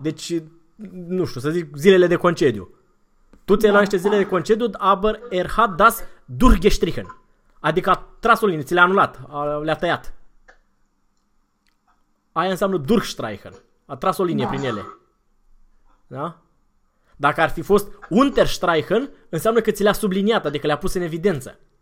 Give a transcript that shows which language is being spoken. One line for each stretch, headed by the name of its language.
Romanian: Deci, nu știu, să zic zilele de concediu. Tu ți-ai luat Da, niște zile de da.
German: concediu, aber er hat das durchgestrichen.
Romanian: Adică a tras o linie, ți le-a anulat, le-a tăiat. Aia înseamnă durchstreichen. A tras o linie prin Da. ele. Da? Dacă ar fi fost unterstreichen, înseamnă că ți le-a subliniat, adică le-a pus în evidență.